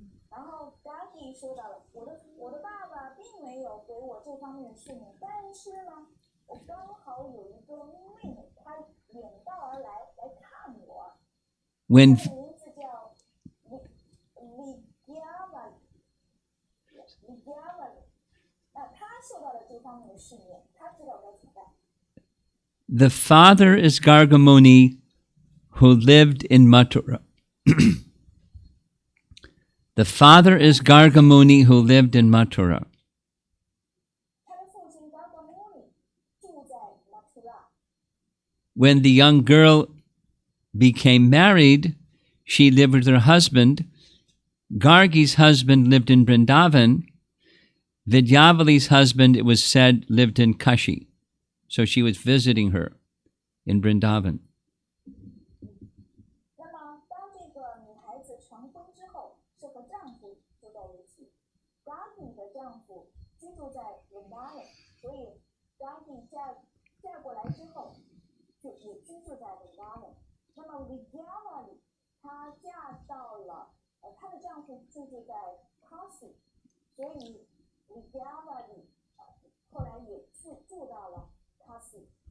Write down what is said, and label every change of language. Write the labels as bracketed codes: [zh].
[zh] 然后 Gargi 说到了，我的爸爸并没有给我这方面的训练，但是呢，我刚好有一个妹妹，她远道而来看我， [en] When [zh] 她的名字叫 Vidyavali， 那她受到了这方面的训练，她知道该怎么办。 [en] the father is Gargamuni, who lived in Mathura. The father is Gargamuni, who lived in Mathura. [zh] 她的父亲 Gargamuni 住在 Mathura。 [en] When the young girl became married, she lived with her husband. Gargi's husband lived in Vrindavan. Vidyavali's husband, it was said, lived in Kashi. So she was visiting her in Vrindavan. [zh] 那么，当这个女孩子成婚之后，是和丈夫住在一起。 Gargi 的丈夫居住在 Vrindavan， 所以 Gargi 嫁过来之后，就也居住在 Vrindavan。那么 Vidyavali 她嫁到了，她的丈夫居住在 Kasi， 所以 Vidyavali 后来也住到了 Kasi。